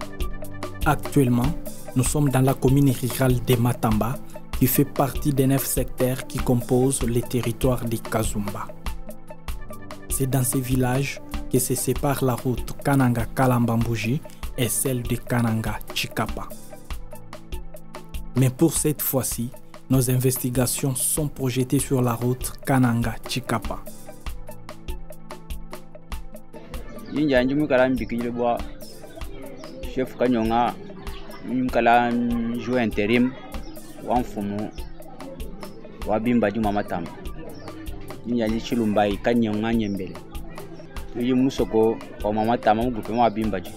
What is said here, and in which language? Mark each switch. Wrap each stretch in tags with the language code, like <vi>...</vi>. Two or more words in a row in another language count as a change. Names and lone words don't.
<fr>Actuellement, nous sommes dans la commune rurale de Matamba qui fait partie des 9 secteurs qui composent le territoire de Kazumba. C'est dans ces villages que se sépare la route Kananga-Kalambambouji et celle de Kananga-Chikapa. Mais pour cette fois-ci, nos investigations sont projetées sur la route Kananga-Chikapa.</fr> <lua>Yinjanji mukala mbikile bwa chef Kanyonga mukala</lua> <fr>joueur intérim</fr> <lua>wa mfumu wa bimba juma Matamba. Yinjanji chilumbai Kanyonga nyembele tuyi musoko wa mama Tamba mugupe wa bimba ji.</lua>